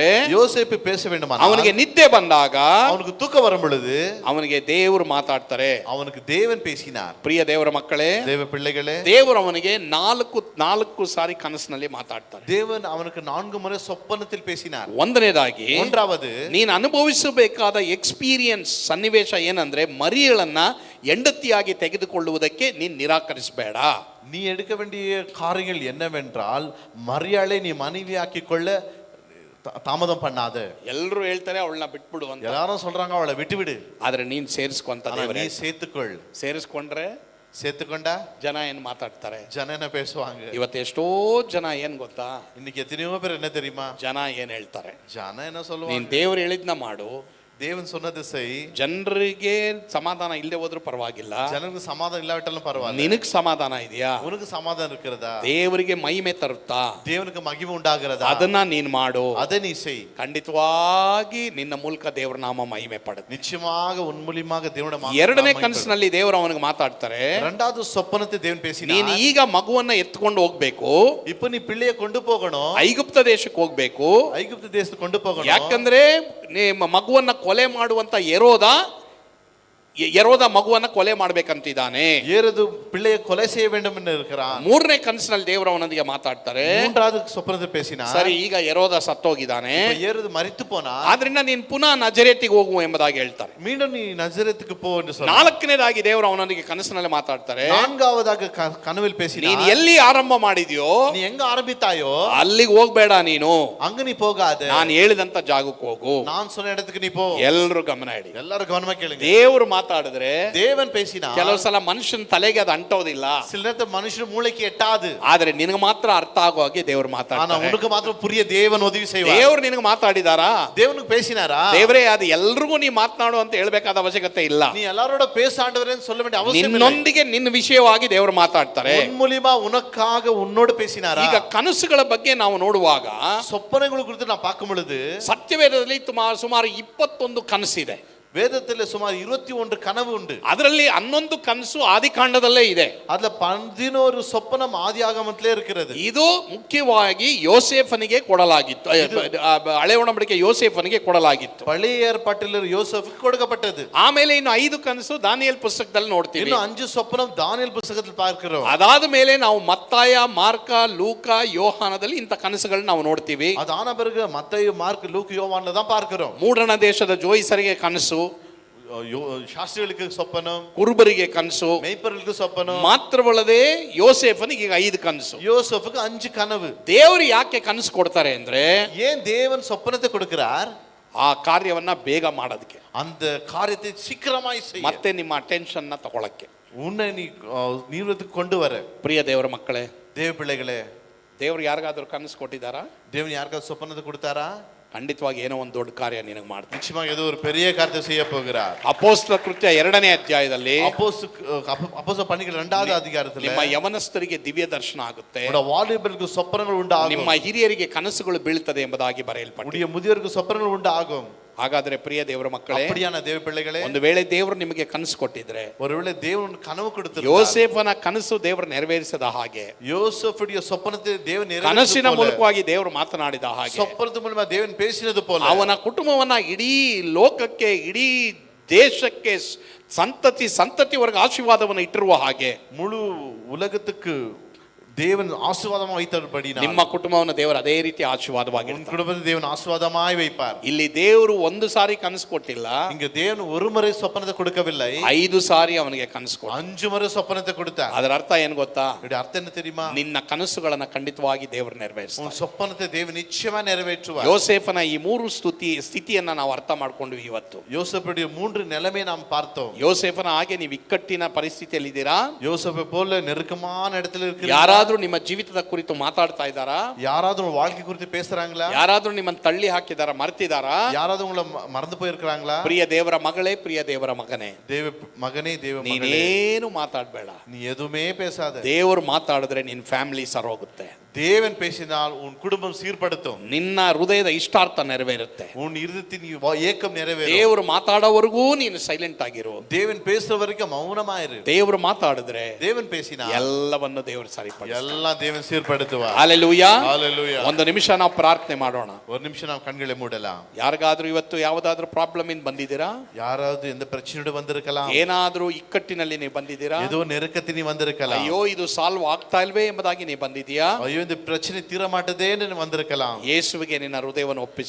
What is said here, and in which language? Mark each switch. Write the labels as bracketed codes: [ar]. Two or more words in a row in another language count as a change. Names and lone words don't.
[ta] யோசேப்பு பேச வேண்டுமானால் [kn] ಅವನಿಗೆ ನಿದ್ದೆ ಬಂದಾಗ [ta] அவனுக்கு தூக்கம் வரும் பொழுது [kn] ಅವನಿಗೆ ದೇವರು ಮಾತಾಡ್ತಾರೆ. [ta] அவனுக்கு தேவன் பேசினார். [kn] ಪ್ರಿಯ ದೇವರ ಮಕ್ಕಳೇ, [ta] தேவ பிள்ளைகளே, [kn] ದೇವರು ಅವನಿಗೆ ನಾಲ್ಕು ಸಾರಿ ಕನಸಿನಲ್ಲಿ ಮಾತಾಡ್ತಾರೆ. [ta] தேவன் அவனுக்கு 4 முறை சொப்பனத்தில் பேசினார். [kn] ಒಂದನೇದಾಗಿ, [ta] ஒன்றாவது, [kn] ನೀನು ಅನುಭವಿಸಬೇಕಾದ ಎಕ್ಸ್ಪೀರಿಯನ್ಸ್ ಸನ್ನಿವೇಶ ಏನಂದ್ರೆ ಮರಿಯಳನ್ನ ಹೆಂಡತಿಯಾಗಿ ತೆಗೆದುಕೊಳ್ಳುವುದಕ್ಕೆ ನೀನ್ ನಿರಾಕರಿಸಬೇಡ. [ta] நீ எடுக்க வேண்டிய காரியங்கள் என்னவென்றால் மரியாளை நீ மனைவியாக்கிக் கொள்ள தாமதம் பண்ணாத. [kn] ಎಲ್ಲರೂ ಹೇಳ್ತಾರೆ ಅವಳನ್ನ ಬಿಟ್ಬಿಡು ಅಂತ. [ta] எல்லாரும் சொல்றாங்க அவளை விட்டுவிடு. [kn] ಆದ್ರೆ ನೀನ್ ಸೇರಿಸ್ಕೊಂತ [ta] ஆனா நீ சேர்த்துக்கொள். [kn] ಸೇರಿಸ್ಕೊಂಡ್ರೆ [ta] சேர்த்துக்கொண்டா [kn] ಜನ ಏನ್ ಮಾತಾಡ್ತಾರೆ? [ta] ஜன என்ன பேசுவாங்க? [kn] ಇವತ್ತು ಎಷ್ಟೋ ಜನ ಏನ್ ಗೊತ್ತಾ, [ta] இன்னைக்கு எத்தனையோ பேர் என்ன தெரியுமா? [kn] ಜನ ಏನ್ ಹೇಳ್ತಾರೆ? [ta] ஜன என்ன [kn] ನೀನ್ [ta] சொல்லுவாங்க? [kn] ದೇವ್ರು ಹೇಳಿದ್ನ ಮಾಡು, [ta] தேவன் சொன்னது செய். [kn] ಜನರಿಗೆ ಸಮಾಧಾನ ಇಲ್ಲದೆ ಹೋದ್ರೂ ಪರವಾಗಿಲ್ಲ, [ta] ஜனங்களுக்கு சமாதானம் இல்லாவிட்டாலும் பரவாயில்ல. [kn] ನಿನಗ್ ಸಮಾಧಾನ ಇದೆಯಾ? [ta] உனக்கு சமாதானம் இருக்கிறதா? [kn] ದೇವರಿಗೆ ಮಹಿಮೆ ತರುತ್ತಾ? [ta] தேவனுக்கு மகிமை உண்டாகிறதா? [kn] ಅದನ್ನ ನೀನ್ ಮಾಡು. [ta] அதை நீ செய். [kn] ಖಂಡಿತವಾಗಿ ನಿನ್ನ ಮೂಲಕ ದೇವರ ನಾಮ ಮಹಿಮೆ ಪಡುತ್ತೆ. [ta] நிச்சயமாக உன் மூலியமாக தேவனுடைய [kn] ಎರಡನೇ ಕನಸಿನಲ್ಲಿ ದೇವರು ಅವನಿಗೆ ಮಾತಾಡ್ತಾರೆ. [ta] இரண்டாவது சொப்பனத்தை தேவன் பேசினார். [kn] ನೀನು ಈಗ ಮಗುವನ್ನ ಎತ್ಕೊಂಡು ಹೋಗ್ಬೇಕು, [ta] இப்போ நீ பிள்ளையை கொண்டு போகணும். [kn] ಐಗುಪ್ತ ದೇಶಕ್ಕೆ ಹೋಗ್ಬೇಕು. [ta] ஐகுப்து தேசத்துக்கு கொண்டு போகணும். [kn] ಯಾಕಂದ್ರೆ ಮಗುವನ್ನ ಕೊಲೆ ಮಾಡುವಂತ ಯೆರೋದ ಮಗುವನ್ನ ಕೊಲೆ ಮಾಡ್ಬೇಕಂತಿದ್ದಾನೆ. [ta] ஏரோது பிள்ளையை கொலை செய்ய வேண்டும் என்று இருக்கிறான். [kn] ಮೂರನೇ ಕನಸಿನಲ್ಲಿ ದೇವರು ಅವನೊಂದಿಗೆ ಮಾತಾಡ್ತಾರೆ. [ta] மூன்றாவது சொப்பனத்தை பேசினார். [kn] ಸರಿ, ಈಗ ಯೆರೋದ ಸತ್ತೋಗಿದ್ದಾನೆ, [ta] இப்ப ஏரோது மரித்து போனான். [kn] ಆದ್ರಿಂದ ನೀನ್ ಪುನಃ ನಜರೇತಿಗೆ ಹೋಗು ಎಂಬುದಾಗಿ ಹೇಳ್ತಾರೆ. [ta] மீண்டும் நீ நசரேத்துக்கு போ என்று சொன்னார். [kn] ನಾಲ್ಕನೇದಾಗಿ ದೇವರು ಅವನೊಂದಿಗೆ ಕನಸಿನಲ್ಲಿ ಮಾತಾಡ್ತಾರೆ. [ta] நான்காவதாக கனவில் பேசினார். [kn] ನೀನ್ ಎಲ್ಲಿ ಆರಂಭ ಮಾಡಿದ್ಯೋ [ta] நீ எங்க ஆரம்பித்தாயோ [kn] ಅಲ್ಲಿಗೆ ಹೋಗ್ಬೇಡ, ನೀನು [ta] அங்க நீ போகாத. [kn] ನಾನು ಹೇಳಿದಂತ ಜಾಗಕ್ಕೆ ಹೋಗು. [ta] நான் சொன்ன இடத்துக்கு நீ போ. [kn] ಎಲ್ಲರೂ ಗಮನ ಇಡಿ. [ta] எல்லாரும் கவனமா கேளுங்க. [kn] ದೇವರು ಮಾತಾಡಿದ್ರೆ [ta] தேவன் பேசினா [kn] ಕೆಲವು ಸಲ ಮನುಷ್ಯನ ತಲೆಗೆ ಅದು ಅಂಟೋದಿಲ್ಲ, [ta] சில நேரத்துல மனுஷன் மூளைக்கு எட்டாது. [kn] ಆದ್ರೆ ನಿನಗೆ ಮಾತ್ರ ಅರ್ಥ ಆಗೋ ಹಾಗೆ ದೇವರು [ta] ஆனா [kn] ಮಾತಾಡ್ತಾರೆ. [ta] உனக்கு மாத்திரம் புரிய தேவன் உதவி செய்வார். [kn] ದೇವರು ನಿನಗೆ ಮಾತಾಡಿದಾರಾ? [ta] தேவனுக்கு பேசினாரா? [kn] ದೇವರೇ ಅದು ಎಲ್ರಿಗೂ ನೀ ಮಾತನಾಡು ಅಂತ ಹೇಳ್ಬೇಕಾದ ಅವಶ್ಯಕತೆ ಇಲ್ಲ. [ta] நீ எல்லாரோட பேசாண்டவரேன்னு சொல்ல வேண்டிய அவசியம் இல்லை. [kn] ನಿನ್ನೊಂದಿಗೆ ನಿನ್ನ ವಿಷಯವಾಗಿ ದೇವರು ಮಾತಾಡ್ತಾರೆ. [ta] உன் மூலியமா உனக்காக உன்னோடு பேசினாரா? [kn] ಈಗ ಕನಸುಗಳ ಬಗ್ಗೆ ನಾವು ನೋಡುವಾಗ [ta] சொப்பனங்களை குறித்து நான் பார்க்கும் பொழுது [kn] ಸತ್ಯವೇದದಲ್ಲಿ ಸುಮಾರು 21 ಕನಸಿದೆ. [ta] வேதத்துல சுமார் 21 கனவு உண்டு. [kn] ಅದರಲ್ಲಿ 11 ಕನಸು ಆದಿಕಾಂಡದಲ್ಲೇ ಇದೆ. [ta] அதுல 11 சொப்பனம் ஆதியாகமத்திலே இருக்கிறது. [kn] ಇದು ಮುಖ್ಯವಾಗಿ ಯೋಸೇಫನಿಗೆ ಕೊಡಲಾಗಿತ್ತು. ಹಳೆ ಒಡಂಬಡಿಕೆ ಯೋಸೇಫನಿಗೆ ಕೊಡಲಾಗಿತ್ತು. [ta] பழைய ஏற்பாட்டில் யோசேப்புக்கு கொடுக்கப்பட்டது. [kn] ಆಮೇಲೆ ಇನ್ನು 5 ಕನಸು ದಾನಿಯೇಲ್ ಪುಸ್ತಕದಲ್ಲಿ ನೋಡ್ತೀವಿ. [ta] இன்னும் 5 சொப்பனம் தானியேல் புத்தகத்தில் பார்க்கிறோம். [kn] ಅದಾದ ಮೇಲೆ ನಾವು ಮತ್ತಾಯ, ಮಾರ್ಕ, ಲೂಕ, ಯೋಹಾನದಲ್ಲಿ ಇಂಥ ಕನಸುಗಳನ್ನ ನಾವು ನೋಡ್ತೀವಿ. [ta] அதான பிறகு மத்தேயு, மார்க், லூக், யோவான்ல தான் பார்க்கிறோம். [kn] ಮೂಡಣ ದೇಶದ ಜೋಯಿಸರಿಗೆ ಕನಸು, ಶಾಸ್ತ್ರಿಗಳಿಗೆ சொப்பனம், ಕುರುಬರಿಗೆ ಕನಸು, [ta] ಮೇய்ப்பர்களுக்கு சொப்பனம். [kn] ಮಾತ್ರವಲ್ಲದೆ ಯೋಸೇಫನಿಗೆ ಈಗ 5 ಕನಸು. [ta] யோசேப்புக்கு 5 கனவு. [kn] ದೇವರು ಯಾಕೆ ಕನಸು ಕೊಡ್ತಾರೆ ಅಂದ್ರೆ, [ta] ஏன் தேவன் சொப்பனத்தை கொடுக்கிறார்? [kn] ಆ ಕಾರ್ಯವನ್ನ ಬೇಗ ಮಾಡೋದಕ್ಕೆ, [ta] அந்த காரியத்தை சீக்கிரமாய் செய்ய, [kn] ಮತ್ತೆ ನಿಮ್ಮ ಅಟೆನ್ಷನ್ ನ ತಗೊಳಕ್ಕೆ. [ta] உன்னை நீ நீர்வத்துக்கு கொண்டு வர. [kn] ಪ್ರಿಯ ದೇವರ ಮಕ್ಕಳೇ, [ta] தேவ பிள்ளைகளே, [kn] ದೇವರು ಯಾರಿಗಾದ್ರೂ ಕನಸು ಕೊಟ್ಟಿದ್ದಾರಾ? [ta] தேவன் யாருக்காவது சொப்பனத்தை கொடுத்தாரா? [kn] ಖಂಡಿತವಾಗಿ ಏನೋ ಒಂದು ದೊಡ್ಡ ಕಾರ್ಯ ನಿನಗೆ ಮಾಡ್ತಾನೆ. [ta] நிச்சயமாக ஏதோ ஒரு பெரிய காரியத்தை செய்ய போகிறார். [kn] ಅಪೊಸ್ತಲ ಕೃತ್ಯ 2ನೇ ಅಧ್ಯಾಯದಲ್ಲಿ [ta] அப்போஸ்தல பணிகள் 2வது அதிகாரத்துல [kn] ನಿಮ್ಮ ಯವನಸ್ಥರಿಗೆ ದಿವ್ಯ ದರ್ಶನ ಆಗುತ್ತೆ, [ta] வாலிபர்களுக்கு சொப்பனங்கள் உண்டாகும், [kn] ನಿಮ್ಮ ಹಿರಿಯರಿಗೆ ಕನಸುಗಳು ಬೀಳ್ತದೆ ಎಂಬುದಾಗಿ ಬರೆಯಲ್ಪಟ್ಟಿದೆ. [ta] உடைய முதியோருக்கு சொப்பனங்கள் உண்டாகும். [kn] ಹಾಗಾದ್ರೆ ಪ್ರಿಯ ದೇವರ ಮಕ್ಕಳೇ, [ta] அப்படியான தேவ பிள்ளைகளே, [kn] ಒಂದು ವೇಳೆ ದೇವರು ನಿಮಗೆ ಕನಸು ಕೊಟ್ಟಿದ್ರೆ, [ta] ஒருவேளை தேவன் கனவு கொடுத்திருந்தார், [kn] ಯೋಸೇಫನ ಕನಸು ದೇವರು ನೆರವೇರಿಸಿದ ಹಾಗೆ, [ta] யோசேப்புடைய சொப்பனத்தை தேவன் [kn] ಕನಸಿನ [ta] நிறைவேற்றின [kn] ಮೂಲಕವಾಗಿ ದೇವರು ಮಾತನಾಡಿದ ಹಾಗೆ, [ta] சொப்பனத்து மூலமா தேவன் பேசினது போல [kn] ಅವನ ಕುಟುಂಬವನ್ನ ಇಡೀ ಲೋಕಕ್ಕೆ, ಇಡೀ ದೇಶಕ್ಕೆ, ಸಂತತಿವರೆಗೆ ಆಶೀರ್ವಾದವನ್ನು ಇಟ್ಟಿರುವ ಹಾಗೆ [ta] முழு உலகத்துக்கு தேவன் ஆசீர்வாதமா வைத்தபடி [kn] ನಿಮ್ಮ ಕುಟುಂಬವನ್ನು ದೇವರು ಅದೇ ರೀತಿ ಆಶೀರ್ವಾದವಾಗಿ [ta] உன் குடும்பத்தை தேவன் ஆசீர்வாதமாய் வைப்பார். [kn] ಇಲ್ಲಿ ದೇವರು ಒಂದು ಸಾರಿ ಕನಸು ಕೊಟ್ಟಿಲ್ಲ, [ta] இங்க தேவன் ஒரு முறை சொப்பனத்தை கொடுக்கவில்லை, [kn] 5 ಸಾರಿ ಅವನಿಗೆ ಕನಸು ಕೊಟ್ಟ. [ta] 5 முறை சொப்பனத்தை கொடுத்தார். [kn] ಅದರ ಅರ್ಥ ಏನು ಗೊತ್ತಾ? [ta] இதோட அர்த்தம் என்ன தெரியுமா? [kn] ನಿನ್ನ ಕನಸುಗಳನ್ನ ಖಂಡಿತವಾಗಿ ದೇವರು ನೆರವೇರಿಸ್ತಾನೆ. [ta] உன் சொப்பனத்தை தேவன் நிச்சயமா நிறைவேற்றுவார். [kn] ಯೋಸೇಫನ ಈ 3 ಸ್ಥಿತಿಯನ್ನ ನಾವು ಅರ್ಥ ಮಾಡ್ಕೊಂಡ್ವಿ ಇವತ್ತು. [ta] யோசேப்புடைய 3 நிலைமை நாம் பார்த்தோம். [kn] ಯೋಸೇಫನ ಹಾಗೆ ನೀವು ಇಕ್ಕಟ್ಟಿನ ಪರಿಸ್ಥಿತಿಯಲ್ಲಿ ಇದ್ದೀರಾ? [ta] யோசேப்பை போல நெருக்கமான இடத்துல இருக்கிறீங்களா? [kn] ಯಾರಾದ್ರೂ ನಿಮ್ಮ ಜೀವಿತದ ಕುರಿತು ಮಾತಾಡ್ತಾ ಇದ್ದಾರಾ? [ta] யாராவது உங்க வாழ்க்கை குறித்து பேசுறாங்களா? [kn] ಯಾರಾದ್ರೂ ನಿಮ್ಮನ್ನು ತಳ್ಳಿ ಹಾಕಿದಾರ, ಮರ್ತಿದಾರಾ? [ta] யாராவது உங்களை மறந்து போயிருக்காங்களா? [kn] ಪ್ರಿಯ ದೇವರ ಮಗಳೇ, ಪ್ರಿಯ ದೇವರ ಮಗನೇ, [ta] தேவ மகனே, தேவ மகளே, [kn] ನೀನೇನು ಮಾತಾಡಬೇಡ. [ta] நீ எதுவுமே பேசாத. [kn] ದೇವರು ಮಾತಾಡಿದ್ರೆ ನಿನ್ನ ಫ್ಯಾಮಿಲಿ ಸರೋಗುತ್ತೆ. [ta] தேவன் பேசினால் உன் குடும்பம் சீர்படுத்தும், [kn] ನಿನ್ನ ಹೃದಯದ ಇಷ್ಟಾರ್ಥ ನೆರವೇರುತ್ತೆ, [ta] உன் இருதயத்தின் ஏக்கம் நிறைவேறும். [kn] ದೇವರು ಮಾತಾಡೋವರೆಗೂ ನೀನು ಸೈಲೆಂಟ್ ಆಗಿರು. [ta] தேவன் பேசுற வரைக்கும் மௌனமாயிரு. [kn] ದೇವರು ಮಾತಾಡಿದ್ರೆ, [ta] தேவன் பேசினா [kn] ಎಲ್ಲವನ್ನು ದೇವರು ಸರಿಪಡಿಸ್ತಾನೆ. [ta] எல்லாம் தேவன் சீர்படுத்துவார். [kn] ಹಲ್ಲೆಲೂಯಾ. [ta] ஹalleluya. [kn] ಒಂದು ನಿಮಿಷ ನಾವು ಪ್ರಾರ್ಥನೆ ಮಾಡೋಣ. [ta] ஒரு நிமிஷம் நாம் கண்களை மூடலாம். [kn] ಯಾರಿಗಾದ್ರೂ ಇವತ್ತು ಯಾವುದಾದ್ರೂ ಪ್ರಾಬ್ಲಮ್ ಇಂದ ಬಂದಿದ್ದೀರಾ? [ta] யாராவது எந்த பிரச்சனையோட வந்திருக்கலாம், [kn] ಏನಾದ್ರೂ ಇಕ್ಕಟ್ಟಿನಲ್ಲಿ ನೀವು ಬಂದಿದ್ದೀರಾ? [ta] ஏதோ நெருக்கத்தில் நீ வந்திருக்கலாம், [kn] ಅಯ್ಯೋ ಇದು ಸಾಲ್ವ್ ಆಗ್ತಾ ಇಲ್ವೇ ಎಂಬುದಾಗಿ ನೀವು ಬಂದಿದ್ದೀಯಾ? [ta] ஐயோ இந்த பிரச்சனை தீர மாட்டதேன்னு வந்திருக்கலாம். [kn] ಯೇಸುವಿಗೆ ನಿನ್ನ ಹೃದಯವನ್ನು ಒಪ್ಪಿಸಿ,